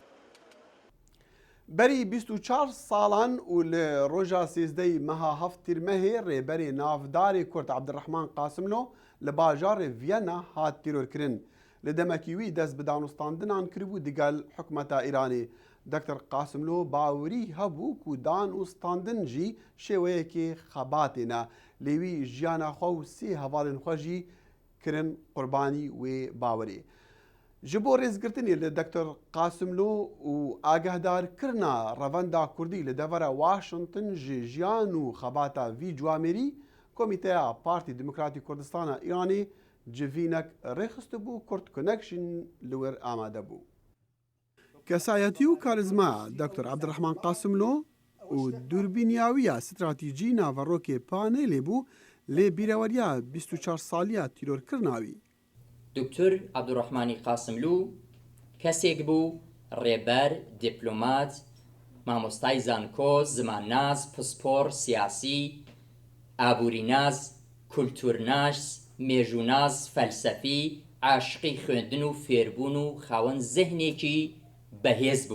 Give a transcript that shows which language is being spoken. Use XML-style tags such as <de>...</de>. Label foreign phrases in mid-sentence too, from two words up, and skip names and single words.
<ku>بەری 24 ساڵان و لە ڕۆژا سێزدەی مەها هەفت تیرمەهێ ڕێبەرێ ناوداری کورد عەبدوڕەحمان قاسملۆ لە باژارێ ڤیەنا هات تیرۆرکردن. لە دەمەکی وی دەست بە دانوستاندنان کردبوو دیگەل حکومەتا ئیرانی. دکتر قاسملۆ باوری هەبوو و دانوستاندن جی شێوەیەکی خەباتێنە لێوی ژیانە خۆ و سێ هەواڵên xwe jî kirin قوربانی wê bawerê. Ji bo rêzgirtinê li Dr. Qasımlo û agahdarkirina revenda Kurdî li devera Washington ji jiyan û xebata vî ciwamerî Komîteya Partî Demokratîk Kurdistana Îranê civînek rêxistibû Kurd Connection li wir amade bû. Kesayetî û karizmaya Dr. Abdurrahman Qasımlo û durbîniyawiya stratîjî naverokê panelê bû lê bîreweriya 24 saliya tîrorkirina wî.</ku> <ckb>دکتۆر عەبدوڕەحمانی قاسملو کەسێک بوو ڕێبەر، دیپلۆمات، مامۆستای زانکۆ، زمانناز، پسپۆڕ، سیاسی، ئابووریناز، کولتورناس، مێژووناز، فەلسەفی، عاشقی خوێندن و فێربوون و خاوەن زێهنێکی بەهێز بوو.</ckb>